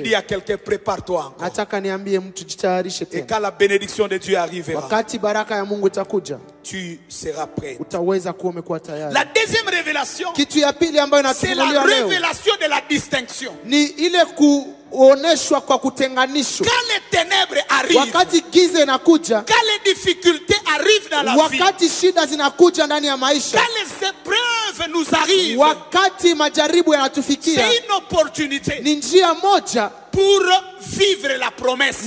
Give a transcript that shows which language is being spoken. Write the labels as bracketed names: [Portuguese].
[French] dit à quelqu'un, prépare-toi encore. [Swahili] Nataka niambie mtu jitayarishe [French] Et [Swahili] tena. [French] quand la bénédiction de Dieu arrivera, [Swahili] Wakati baraka ya Mungu itakuja, [French] tu seras prêt. [Swahili] utaweza kuwa umekuwa tayari. [French] La deuxième révélation, [Swahili] Kitu ya pili ambayo [French] c'est la [Swahili] inatufunuliwa leo [French] révélation de la distinction. [Swahili] ni ile kuoneshwa kwa kutenganishwa. [French] Quand les ténèbres arrivent, [Swahili] Wakati giza inakuja, [French] quand les difficultés arrivent dans la vie, [Swahili] wakati shida zinakuja ndani ya maisha, [French] quand les épreuves nous arrivent, [Swahili] wakati majaribu yanatufikia, [French] c'est une opportunité [Swahili] ni njia moja [French] pour vivre la promesse